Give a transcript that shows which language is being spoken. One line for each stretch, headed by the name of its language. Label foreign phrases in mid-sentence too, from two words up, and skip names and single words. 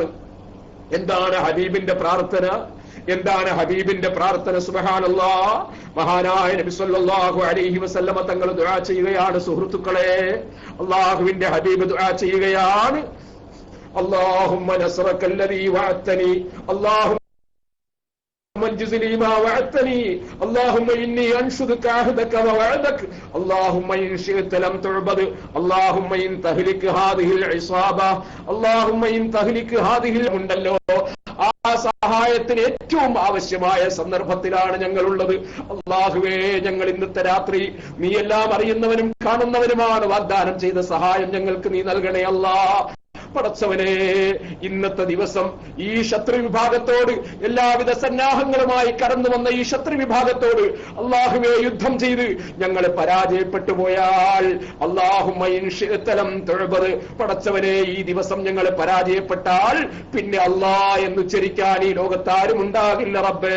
Malayalam: എന്താണ് ഹബീബിന്റെ പ്രാർത്ഥന? എന്താണ് ഹബീബിന്റെ പ്രാർത്ഥന? സുബ്ഹാനല്ലാഹ്. മഹാനായ നബി സല്ലല്ലാഹു അലൈഹി വസല്ലമ തങ്ങൾ ദുആ ചെയ്യുകയാണ്. സുഹൃത്തുക്കളെ, അല്ലാഹുവിന്റെ ഹബീബ് ദുആ ചെയ്യുകയാണ്,
Arabic: اللهم نصرك الذي وعدتني، اللهم انجزني ما وعدتني، اللهم اني انشدك عهدك ووعدك، اللهم ان شئت لم تعبد، اللهم ان تهلك هذه العصابه، اللهم ان تهلك هذه المندلو.
Malayalam: ആ സഹായത്തിന് ഏറ്റവും ആവശ്യമായ സന്ദർഭത്തിലാണ് ഞങ്ങളുള്ളത്. അല്ലാഹുവേ, ഞങ്ങൾ ഇന്നത്തെ രാത്രി നീ എല്ലാം അറിയുന്നവനും കാണുന്നവനുമാണ്. വാഗ്ദാനം ചെയ്ത സഹായം ഞങ്ങൾക്ക് നീ നൽകണേ അല്ലാഹ്. പടച്ചവനെ, ഇന്നത്തെ ദിവസം ഈ ശത്രു വിഭാഗത്തോട് എല്ലാവിധ സന്നാഹങ്ങളുമായി കടന്നു വന്ന ഈ ശത്രു വിഭാഗത്തോട് അല്ലാഹുവേ യുദ്ധം ചെയ്ത് ഞങ്ങൾ പരാജയപ്പെട്ടു പോയാൽ,
Arabic: اللهم إن شئت لم تعبد,
Malayalam: പടച്ചവനെ ഈ ദിവസം ഞങ്ങൾ പരാജയപ്പെട്ടാൽ പിന്നെ അല്ലാഹ് എന്ന് ഉച്ചരിക്കാൻ ഈ ലോകത്താരും ഉണ്ടാകില്ല റബ്ബേ.